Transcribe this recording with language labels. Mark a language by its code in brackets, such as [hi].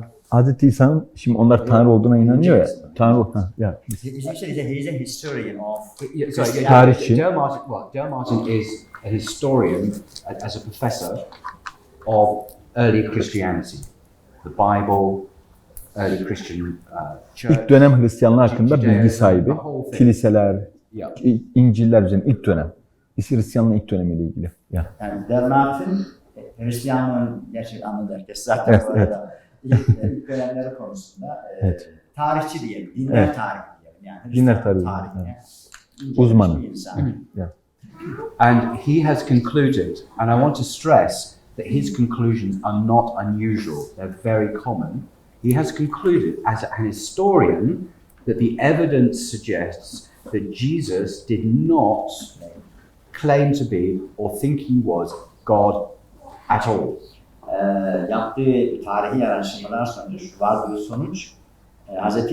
[tr] Hazreti İsa'nın, şimdi onlar Tanrı olduğuna inanıyor ya. Tanrı, ya. [en] He's a historian of. [tr] Tarihçi. [en] Dale Martin is a historian as a professor of early Christianity, the Bible, early Christian church. [tr] İlk dönem Hristiyanlığı hakkında bilgi sahibi. Kiliseler, İncil'ler üzerine ilk dönem. Hristiyanlığın ilk dönemiyle ilgili. Yani Dale Martin Hristiyanlığın gerçek anladı herkes zaten bu arada. İlk dönemleri konusunda tarihçi diyelim, dinler tarihi diyelim. Yani dinler tarihi. Uzmanı. [en] And he has concluded, and I want to stress that his conclusions are not unusual, they're very common. He has concluded as an historian that the evidence suggests that Jesus did not claim to be or think he was God at all. [tr] Yaptığı tarihi araştırmalar sonucu vardığı sonuç Hz.